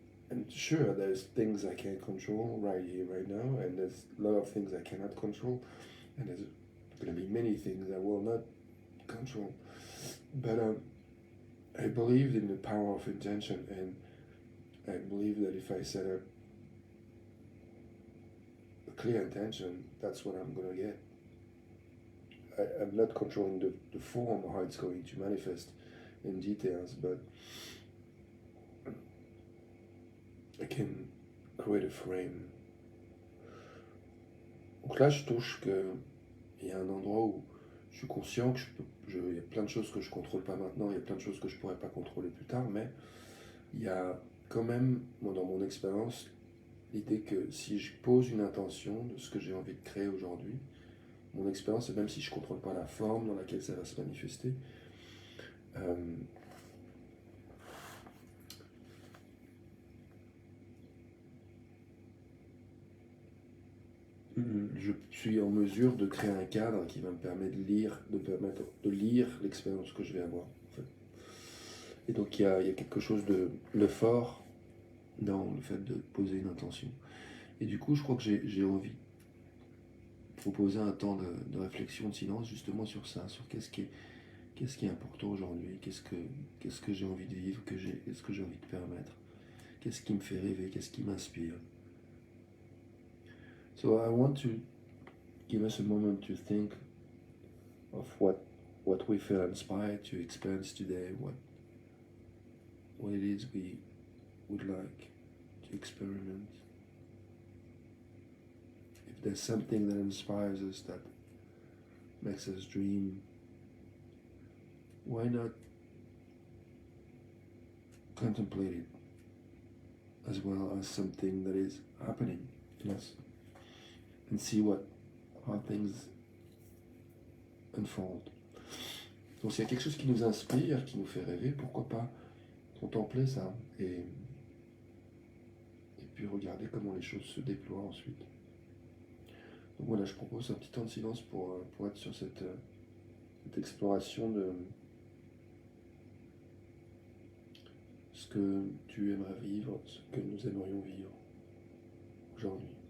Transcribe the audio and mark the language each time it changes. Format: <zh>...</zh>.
<en>and sure, there's things I can't control right here, right now, and there's a lot of things I cannot control, and there's going to be many things I will not control, but I believe in the power of intention, and I believe that if I set up a clear intention, that's what I'm going to get. I'm not controlling the form or how it's going to manifest in details, but I can create a frame.</en> <fr>Donc là, je touche qu'il y a un endroit où je suis conscient que il y a plein de choses que je ne contrôle pas maintenant, il y a plein de choses que je ne pourrais pas contrôler plus tard, mais il y a quand même, dans mon expérience, l'idée que si je pose une intention de ce que j'ai envie de créer aujourd'hui, mon expérience, et même si je ne contrôle pas la forme dans laquelle ça va se manifester, je suis en mesure de créer un cadre qui va me permettre de lire l'expérience que je vais avoir. En fait. Et donc il y a quelque chose de fort dans le fait de poser une intention. Et du coup, je crois que j'ai envie de proposer un temps de réflexion, de silence, justement sur ça, sur qu'est-ce qui est important aujourd'hui, qu'est-ce que j'ai envie de vivre, qu'est-ce que j'ai envie de permettre, qu'est-ce qui me fait rêver, qu'est-ce qui m'inspire.</fr> <en>So I want to give us a moment to think of what we feel inspired to experience today, what it is we would like to experiment. If there's something that inspires us, that makes us dream, why not contemplate it as well as something that is happening in us and see how things unfold.</en> <fr>Donc s'il y a quelque chose qui nous inspire, qui nous fait rêver, pourquoi pas contempler ça et puis regarder comment les choses se déploient ensuite. Donc voilà, je propose un petit temps de silence pour être sur cette exploration de ce que tu aimerais vivre, ce que nous aimerions vivre aujourd'hui.</fr>